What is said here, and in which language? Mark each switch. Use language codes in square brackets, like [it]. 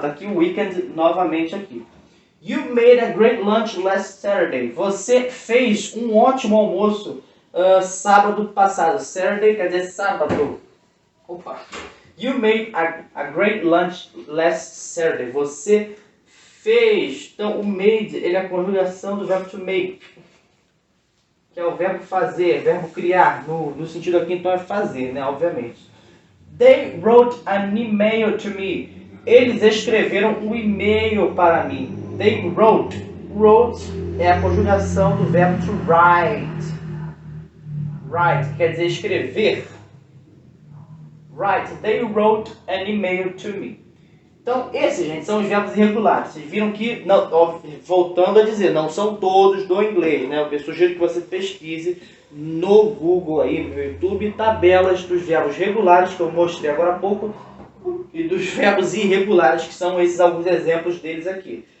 [pt] Tá aqui o weekend novamente aqui. [en] You made a great lunch last Saturday. [pt] Você fez um ótimo almoço sábado passado. Saturday quer dizer sábado. Opa. [en] You made a great lunch last Saturday. [pt] Você fez. Então, o made, ele é a conjugação do verbo to make, que é o verbo fazer, verbo criar. No sentido aqui, então, é fazer, né? Obviamente. [en] They wrote an email to me. [pt] Eles escreveram um e-mail para mim. [en] They wrote. [pt] Wrote é a conjugação do verbo to write. Write quer dizer escrever. Write. [en] They wrote an email to me. [pt] Então, esses, gente, são os verbos irregulares. Vocês viram que, não, voltando a dizer, não são todos do inglês, né? Eu sugiro que você pesquise no Google, aí, no YouTube, tabelas dos verbos regulares, que eu mostrei agora há pouco, e dos verbos irregulares, que são esses alguns exemplos deles aqui.